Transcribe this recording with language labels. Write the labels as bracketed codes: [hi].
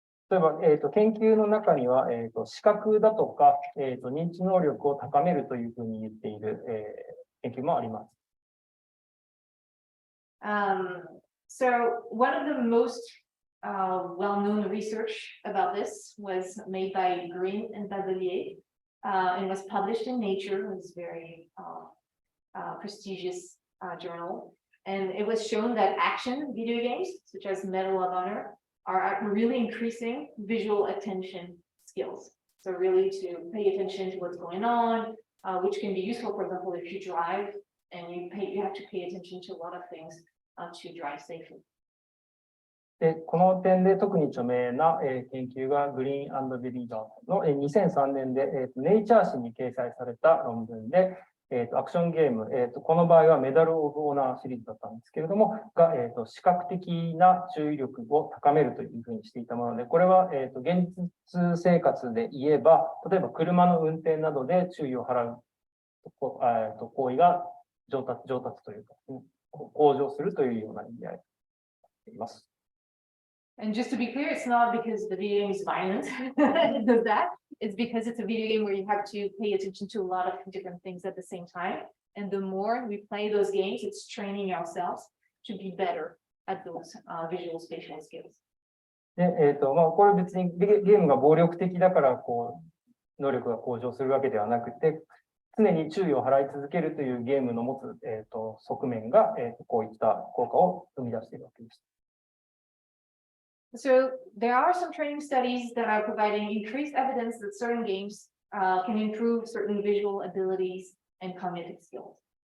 [ja] 例えば、研究の中には、視覚だとか、認知能力を高めるというふうに言っている、研究もあります。 [en] So one of the most well-known research about this was made by Green and Badelier, and was published in Nature. It was a very prestigious journal, and it was shown that action video games, such as Medal of Honor, are really increasing visual attention skills. So really to pay attention to what's going on, which can be useful, for example, if you drive and you have to pay attention to a lot of things to drive safely. [ja] でこの点で特に著名な、研究がグリーン&ベリーダーの、2003年で、ネイチャー誌に掲載された論文で、アクションゲーム、この場合はメダル・オブ・オナーシリーズだったんですけれども、が、視覚的な注意力を高めるというふうにしていたもので、これは、現実生活で言えば、例えば車の運転などで注意を払う行為が上達というか、向上するというような意味合いになっています。 [en] And just to be clear, it's not because the video game is violent. It does that. It's because it's a video game where you have to pay attention to a lot of different things at the same time. And the more we play those games, it's training ourselves to be better at those visual spatial skills. [ja] で、これ別にゲームが暴力的だからこう能力が向上するわけではなくて、常に注意を払い続けるというゲームの持つ、側面が、こういった効果を生み出しているわけです。 [en] So there are some training studies that are providing increased evidence that certain games can improve certain visual abilities and cognitive skills.